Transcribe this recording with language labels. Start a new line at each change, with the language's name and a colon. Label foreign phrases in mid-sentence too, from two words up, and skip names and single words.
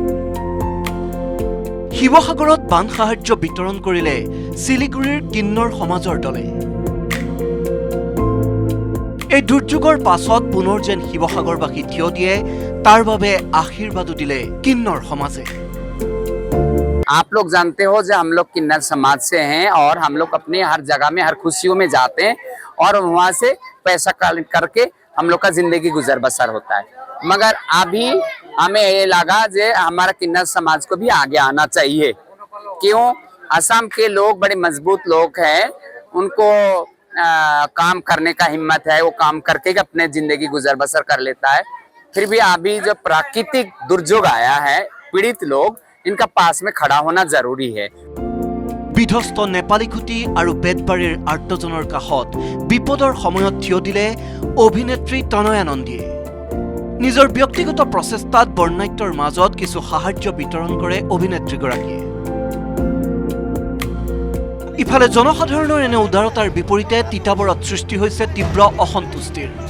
Assamese: শিৱসাগৰত বান সাহায্য বিতৰণ কৰিলে শিলিগুৰিৰ কিন্নৰ সমাজৰ দলে। এই দুৰ্যোগৰ পাছত পুনৰ যেন শিৱসাগৰবাসী থিয় দিয়ে, তাৰ বাবে আশীৰ্বাদো দিলে কিন্নৰ সমাজে।
Hindi: आप लोग जानते हो जो हम लोग किन्नर समाज से हैं और हम लोग अपने हर जगह में हर खुशियों में जाते हैं और वहाँ से पैसा करके हम लोग का जिंदगी गुजर बसर होता है। मगर अभी हमें ये लगा जो हमारा किन्नर समाज को भी आगे आना चाहिए। क्यों? असम के लोग बड़े मजबूत लोग हैं, उनको काम करने का हिम्मत है, वो काम करके अपने जिंदगी गुजर बसर कर लेता है। फिर भी अभी जो प्राकृतिक दुर्योग आया है, पीड़ित लोग, इनका पास में खड़ा होना जरूरी है।
Assamese: বিধ্বস্ত নেপালী খুঁটি আৰু বেতবাৰীৰ আৰ্তজনৰ কাষত বিপদৰ সময়ত থিয় দিলে অভিনেত্ৰী তনয়া নন্দীয়ে। নিজৰ ব্যক্তিগত প্ৰচেষ্টাত বৰ্ণাঢ্যৰ মাজত কিছু সাহায্য বিতৰণ কৰে অভিনেত্ৰীগৰাকীয়ে। ইফালে জনসাধাৰণৰ এনে উদাৰতাৰ বিপৰীতে তিতাবৰত সৃষ্টি হৈছে তীব্ৰ অসন্তুষ্টিৰ।